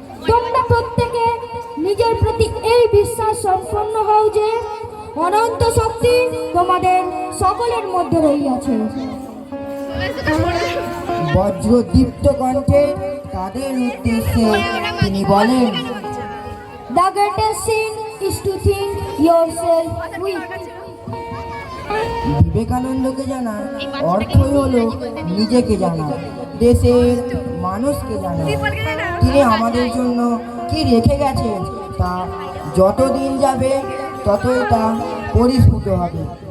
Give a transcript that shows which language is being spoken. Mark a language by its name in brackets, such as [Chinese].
[Bangla] তোমরা প্রত্যেকে নিজের প্রতি এই বিশ্বাস সম্পন্ন হও যে অনন্ত শক্তি তোমাদের সকলের মধ্যে রহিয়াছে। বজ্রদীপ্ত কণ্ঠে তাদের উদ্দেশ্যে তিনি বলেন, [English] The greatest sin is to think yourself weak. [Bangla] বিবেকানন্দকে জানা অর্থই হলো নিজেকে জানা, দেশের মানুষকে জানা। তিনি আমাদের জন্য কি রেখে গেছেন তা যত দিন যাবে ততই তা পরিস্ফুট হবে।